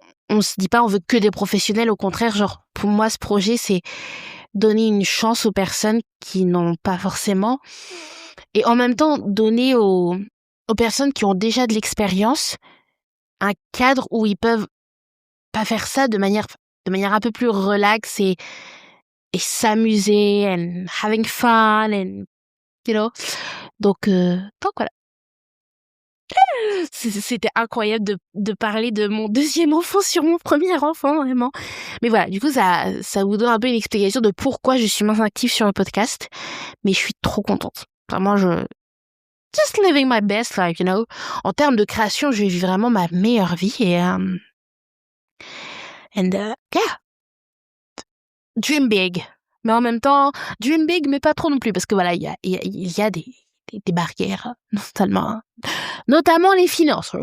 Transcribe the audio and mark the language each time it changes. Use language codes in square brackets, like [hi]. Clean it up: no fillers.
[fr] On se dit pas on veut que des professionnels, au contraire, genre pour moi ce projet c'est donner une chance aux personnes qui n'ont pas forcément et en même temps donner aux personnes qui ont déjà de l'expérience un cadre où ils peuvent pas faire ça de manière un peu plus relaxe et s'amuser [en] and having fun and you know. [fr] Donc voilà. C'était incroyable de parler de mon deuxième enfant sur mon premier enfant, vraiment. Mais voilà, du coup, ça vous donne un peu une explication de pourquoi je suis moins active sur le podcast. Mais je suis trop contente. Vraiment, [en] just living my best life, you know. [fr] En termes de création, je vis vraiment ma meilleure vie et yeah. [en] Dream big. [fr] Mais en même temps, [en] dream big, [fr] mais pas trop non plus, parce que voilà, il y a des barrières, notamment les finances.